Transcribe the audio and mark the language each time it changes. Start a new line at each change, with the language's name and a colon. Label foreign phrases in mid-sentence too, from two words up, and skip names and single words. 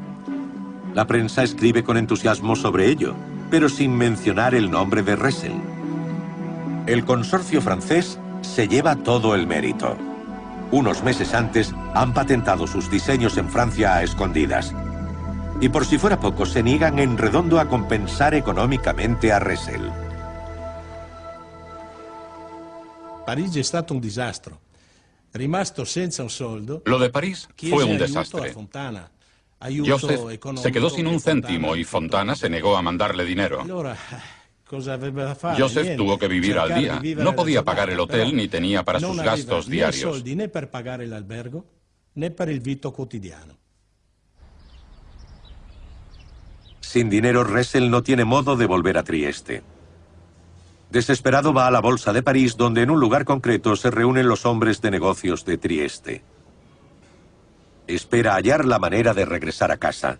Spanish: La prensa escribe con entusiasmo sobre ello, pero sin mencionar el nombre de Ressel. El consorcio francés se lleva todo el mérito. Unos meses antes han patentado sus diseños en Francia a escondidas. Y por si fuera poco, se niegan en redondo a compensar económicamente a Ressel.
Italian: Parigi è stato un disastro. Rimasto senza un soldo,
Spanish: lo de París fue un desastre. Joseph se quedó sin un céntimo y Fontana se negó a mandarle dinero. Joseph tuvo que vivir al día. No podía pagar el hotel ni tenía para sus gastos diarios.
Italian: Né per pagare l'albergo né per il vitto quotidiano.
Spanish: Sin dinero, Ressel no tiene modo de volver a Trieste. Desesperado va a la Bolsa de París, donde en un lugar concreto se reúnen los hombres de negocios de Trieste. Espera hallar la manera de regresar a casa.